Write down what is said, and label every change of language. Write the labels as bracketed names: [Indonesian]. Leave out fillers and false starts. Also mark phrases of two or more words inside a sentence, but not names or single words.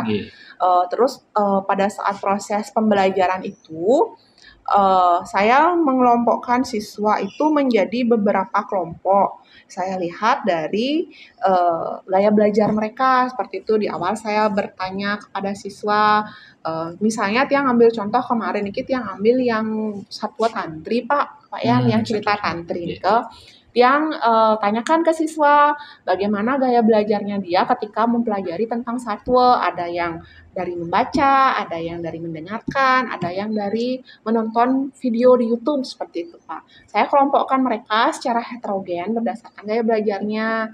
[Indonesian] Terus pada saat proses pembelajaran itu saya mengelompokkan siswa itu menjadi beberapa kelompok. Saya lihat dari gaya belajar mereka seperti itu. Di awal saya bertanya kepada siswa, misalnya Tiang ambil contoh kemarin ini Tiang ambil yang satwa tantri Pak Yan, yang cerita tantri ke Tiang tanyakan ke siswa bagaimana gaya belajarnya dia ketika mempelajari tentang satwa. Ada yang dari membaca, ada yang dari mendengarkan, ada yang dari menonton video di YouTube seperti itu Pak. Saya kelompokkan mereka secara heterogen berdasarkan gaya belajarnya.